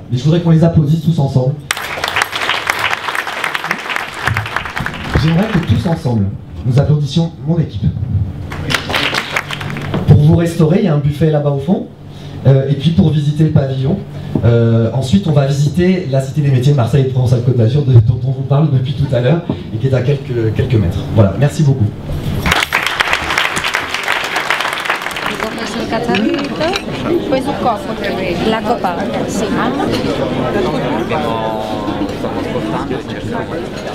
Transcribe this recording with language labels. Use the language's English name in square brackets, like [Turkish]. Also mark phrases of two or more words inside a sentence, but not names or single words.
[French] Mais je voudrais qu'on les applaudisse tous ensemble. J'aimerais que tous ensemble, nous applaudissions mon équipe. Pour vous restaurer, il y a un buffet là-bas au fond. Et puis pour visiter le pavillon, ensuite on va visiter la Cité des métiers de Marseille et Provence-Alpes-Côte d'Azur, dont on vous parle depuis tout à l'heure, et qui est à quelques mètres. Voilà, merci beaucoup. [Italian] Poi sul copo la copa, sì. Stiamo ascoltando e cerchiamo di...